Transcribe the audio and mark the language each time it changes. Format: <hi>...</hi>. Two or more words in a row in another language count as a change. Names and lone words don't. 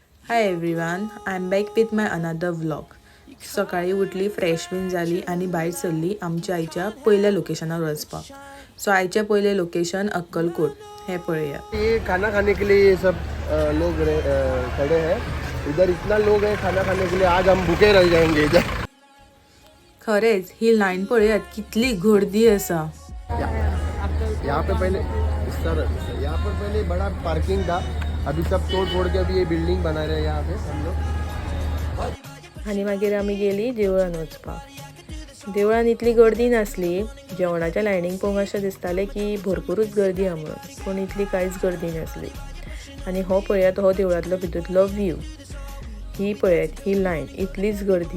<en>Hi everyone, I am back with my another vlog.</en> <kok>सकाळी उठली, फ्रेश बीन झाली आणि भायर सरली आमच्या आईच्या पयल्या लोकेशनार वचपाक. सो आईचे पयले लोकेशन अक्कलकोट हे पळया.</kok> <hi>ये खाना खाने के लिए ये सब लोग खड़े हैं. इधर इतना लोग है खाना खाने के लिए, आज हम भूखे रह जाएंगे इधर.</hi> <kok>खरेच ही लाईन पळयात, कितली गर्दी असा.</kok> <hi>यहाँ पे पहले यहाँ पर पहले बड़ा पार्किंग था. अभी सब तोड़ के अभी ये बिल्डिंग बना रहे हैं यहाँ पे हम लोग.</hi> <kok>आणि मागीर आमी गेली देवळान वचपाक. देवळान इतली गर्दी नासली. जेवणाच्या लायनीक पळोवंक अशें दिसतालें की भरपूरच गर्दी आहा म्हणून, पूण इतली कांयच गर्दी नासली. आनी हो पळयात, हो देवळांतलो भितूरलो व्यू. ही पळयात, ही लायन, इतलीच गर्दी.</kok>